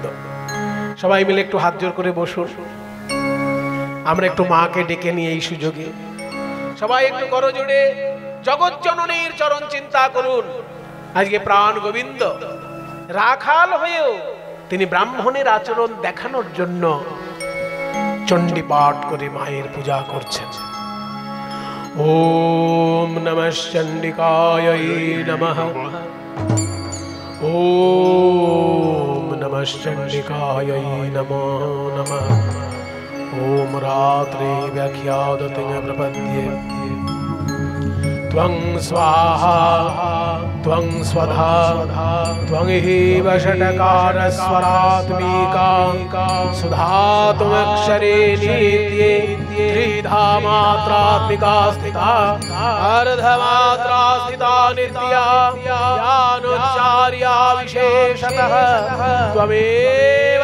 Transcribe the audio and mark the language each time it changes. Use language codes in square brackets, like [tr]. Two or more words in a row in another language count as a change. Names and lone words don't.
[bn] সবাই মিলে একটু হাত জোর করে বসুন, আমরা একটু মাকে ডেকে নিয়ে এই সুযোগে সবাই একটু করজোড়ে জগৎ জননীর চরণ চিন্তা করুন। আজকে প্রাণ গোবিন্দ রাখাল হয়েও তিনি ব্রাহ্মণের আচরণ দেখানোর জন্য চণ্ডী পাঠ করে মায়ের পূজা করছেন। [sa] ओम नमः चण्डिकाय नमः, ओम नमः चण्डिकाय नमो नमः। ओम रात्रे व्याख्यादते प्रपद्ये त्वं स्वाहा त्वं स्वधा त्वं एव षट्कारस्वरात्मिका सुधा त्वमक्षरे नित्ये त्रिधा मात्रात्मिका स्थिता अर्धमात्रा स्थिता नित्या ज्ञानोच्चार्या विशेषतः त्वमेव